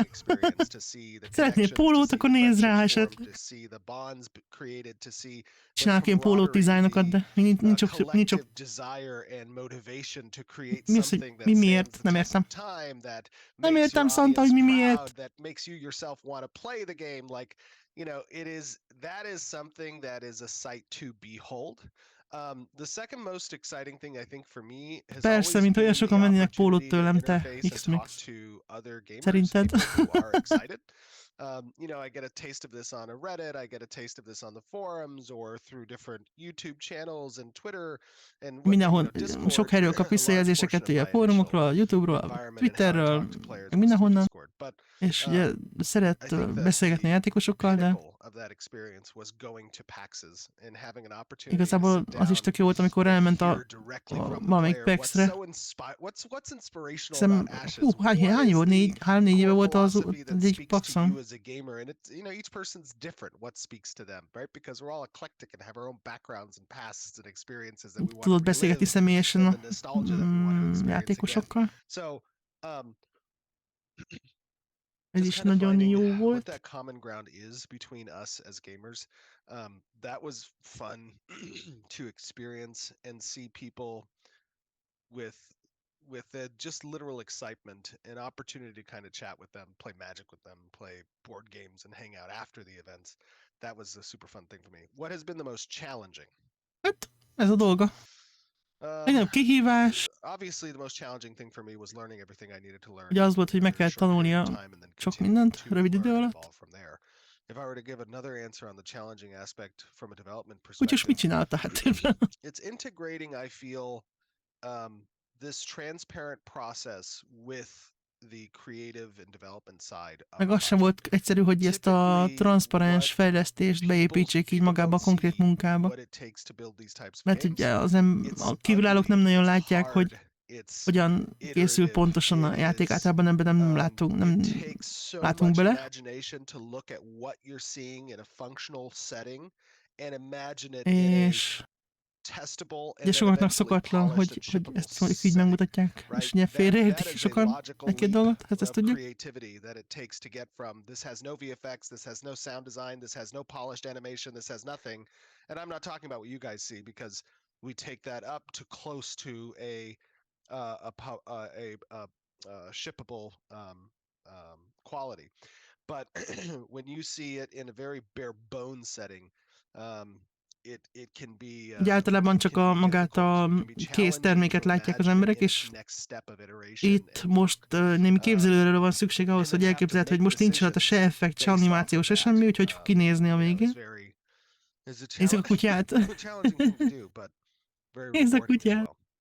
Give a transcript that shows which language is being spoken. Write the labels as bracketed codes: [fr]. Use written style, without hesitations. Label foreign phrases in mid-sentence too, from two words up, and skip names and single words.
[hu] Szeretnél pólót, akkor nézz rá esetleg. Csinálok ilyen pólót dizájnokat, de nincs sok. Mi az, hogy mi miért? Nem értem. Nem értem, Szanta, hogy mi miért. [en] That is something that is a sight to behold. The second most exciting thing I think for me has [hu] persze, mint olyan sokan vennének pólót tőlem, te X-Mix. Szerinted? [en] I get a taste of this on a Reddit, I get a taste of this on the forums, or through different YouTube channels and Twitter, and [hu] mindenhol sok helyről kap visszajelzéseket, ugye a fórumokról, a YouTube-ról, a Twitterről, mindenhonnan, és ugye szeret beszélgetni a játékosokkal, de igazából az is tök jó volt, amikor elment a valamelyik PAX-re. Hiszem, hány volt? 3-4 éve volt az egyik PAX-on. [en] Each person's different what speaks to them, right? Because we're all eclectic and have our own backgrounds and pasts and experiences that we want to [hu] tudod beszélgetni személyesen a játékosokkal. [en] So, [hu] ez is nagyon jó volt. [en] What that common ground is between us as gamers, that was fun to experience and see people with just literal excitement, an opportunity to kind of chat with them, play Magic with them, play board games, and hang out after the events. That was a super fun thing for me. What has been the most challenging? [hu] Hát, ez a dolga. Legnagyobb kihívás. [en] Obviously, the most challenging thing for me was learning everything I needed to learn. [hu] Ugye az volt, hogy meg kell tanulnia sok mindent rövid idő alatt. [en] If I were to give another answer on the challenging aspect from a development [hu] Úgyhogy mit [en] perspective, [hu] csinálta háttérben? [en] it's integrating, I feel, this transparent process with the creative and development side. [hu] Meg az sem volt egyszerű, hogy ezt a transzparens fejlesztést beépítsék így magába a konkrét munkába. Mert ugye a kívülállók nem nagyon látják, hogy hogyan készül pontosan a játék, általában ebben nem látunk bele. És Ugye sokaknak szokatlan, hogy ezt mondjuk így megmutatják, és ugye félreértik sokan egy-két dolgot, hát ezt tudjuk. [en] This has no VFX, this has no sound design, this has no polished animation, this has nothing. And I'm not talking about what you guys see because we take that up to close to a shippable quality. But when you see it in a very bare bones setting, it can be [hu] Ugye általában csak magát a kész terméket látják az emberek, és itt most némi képzelőre van szükség ahhoz, hogy elképzelhet, hogy most nincs rajta se effekt, se animáció, se semmi, úgyhogy fog kinézni a végén. Nézzük a kutyát. Nézzük a kutyát.